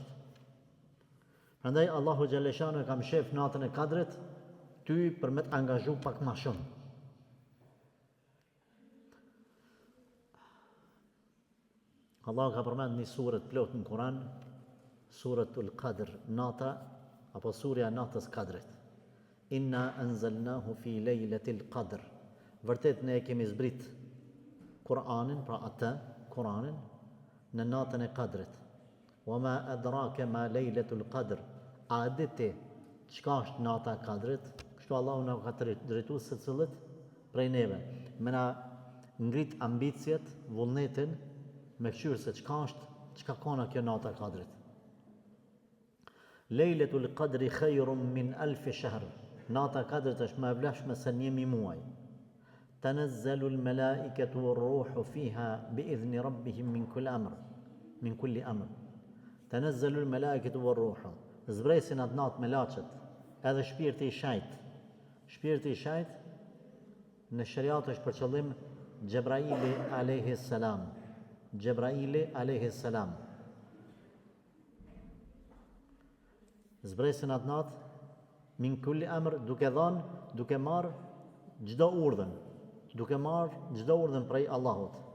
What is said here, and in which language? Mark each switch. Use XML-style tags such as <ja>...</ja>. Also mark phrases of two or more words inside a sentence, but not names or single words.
<sq>Prandaj Allahu xhaleshanu e kam shef natën e Kadrit ty për me të angazhu pak ma shumë. Allahu ka përmend një surë të plotë në Kur'an,</sq> <ar>سورة القدر,</ar> <sq>nata apo surja natës Kadrit.</sq> <ar>إنا أنزلناه في ليلة القدر.</ar> <sq>Vërtet ne e kemi zbrit Kur'anin, pra atë Kur'anin, në natën e Kadrit.</sq> <ar>وما أدراك ما ليلة القدر.</ar> <sq>A diti çka është nata e Kadrit? Kështu Allahu na ka drejtuar secillit prej neve. Me na ngrit ambicjet, vullnetin, me këshyrë se çka ka kjo nata e Kadrit.</sq> <ar>ليلة القدر خير من ألف شهر.</ar> <sq>Nata e Kadrit është më e vlefshme se 1000 muaj.</sq> <ar>تنزل الملائكة والروح فيها بإذن ربهم من كل أمر. تنزل الملائكة والروح.</ar> <sq>Zbresin atë natë me laçet, edhe shpirti i shajt. Shpirti i shajt në shariat është për qëllim Gjebraili</sq> <ar>عليه السلام. جبريل عليه السلام.</ar> <sq>Zbresin atë natë</sq> <ar>من كل أمر,</ar> <sq>duke marrë çdo urdhën prej Allahut.</sq>